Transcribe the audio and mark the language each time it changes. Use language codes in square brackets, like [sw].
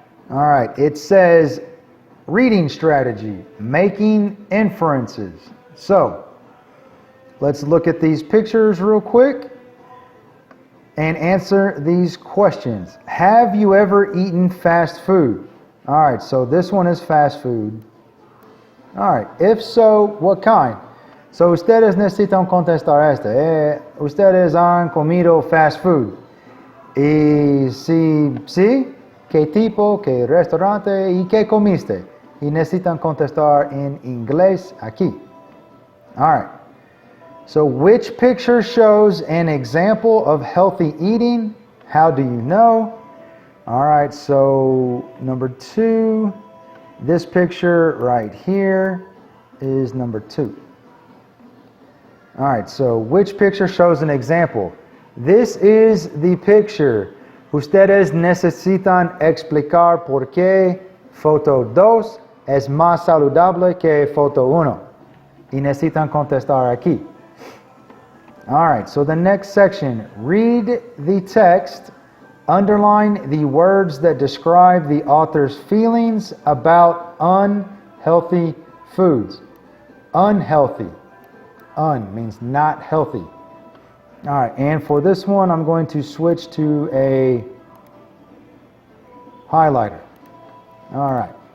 [en] All right, it says reading strategy, making inferences. So, let's look at these pictures real quick and answer these questions. Have you ever eaten fast food? All right, so this one is fast food. All right, if so, what kind? [es] So ustedes necesitan contestar este. Ustedes han comido fast food. Y si sí, ¿qué tipo, qué restaurante y qué comiste? Y necesitan contestar en inglés aquí. [en] All right. So which picture shows an example of healthy eating? How do you know? All right, so number 2, this picture right here is number 2. All right, so which picture shows an example? This is the picture. [es] Ustedes necesitan explicar por qué foto 2 es más saludable que foto 1. Y necesitan contestar aquí. [en] All right, so the next section, read the text, underline the words that describe the author's feelings about unhealthy foods. Unhealthy. Un means not healthy. All right, and for this one, I'm going to switch to a highlighter. All right.